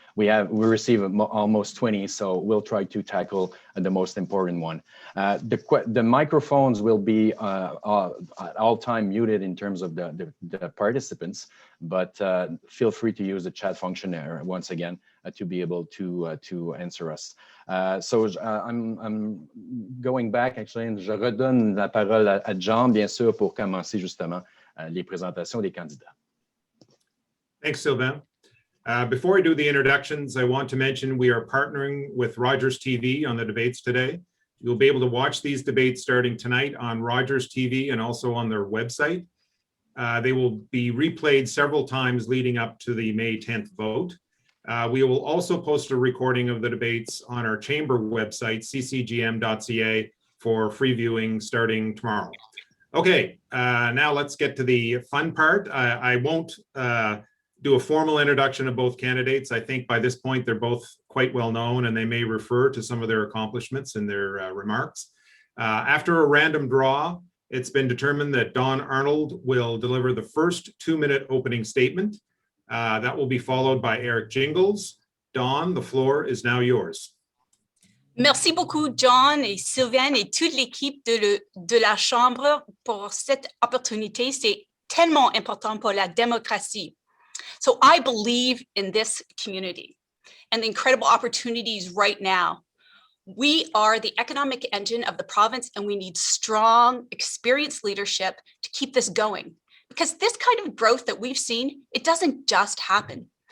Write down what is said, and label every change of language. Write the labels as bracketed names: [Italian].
[English] We receive almost 20, so we'll try to tackle the most important one. The microphones will be at all time muted in terms of the participants, but feel free to use the chat function there once again to be able to answer us. So I'm going back actually, and [French] je redonne la parole à John, bien sûr, pour commencer justement les présentations des candidats. [English] Thanks, Sylvain. Before I do the introductions, I want to mention we are partnering with Rogers TV on the debates today. You'll be able to watch these debates starting tonight on Rogers TV and also on their website. They will be replayed several times leading up to the May 10th vote. We will also post a recording of the debates on our chamber website, ccgm.ca, for free viewing starting tomorrow. Okay, now let's get to the fun part. I won't do a formal introduction of both candidates. I think by this point, they're both quite well known and they may refer to some of their accomplishments in their remarks. After a random draw, it's been determined that Don Arnold will deliver the first 2-minute opening statement. That will be followed by Eric Jingles. Don, the floor is now yours. [French] Merci beaucoup, John et Sylvain et toute l'équipe de la Chambre pour cette opportunité. C'est tellement important pour la démocratie. [English] So I believe in this community and the incredible opportunities right now. We are the economic engine of the province, and we need strong, experienced leadership to keep this going. Because this kind of growth that we've seen, it doesn't just happen.